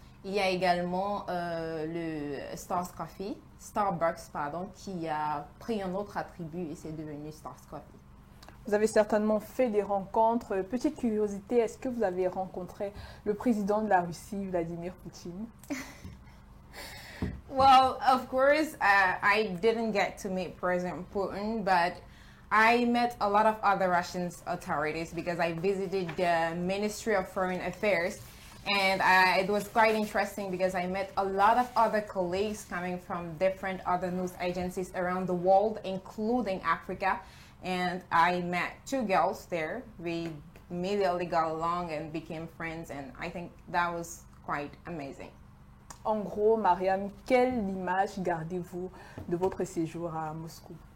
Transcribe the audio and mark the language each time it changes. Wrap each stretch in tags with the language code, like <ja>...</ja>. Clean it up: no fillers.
<fr>Il y a également le Starbucks, qui a pris un autre attribut et c'est devenu Stars Coffee. Vous avez certainement fait des rencontres. Petite curiosité, est-ce que vous avez rencontré le président de la Russie, Vladimir Poutine?</fr> <en>Well, of course, I didn't get to meet President Putin, but I met a lot of other Russian authorities because I visited the Ministry of Foreign Affairs. And it was quite interesting because I met a lot of other colleagues coming from different other news agencies around the world, including Africa. And I met two girls there. We immediately got along and became friends. And I think that was quite amazing.</en> <fr>En gros, Mariam, quelle image gardez-vous de votre séjour à Moscou?</fr>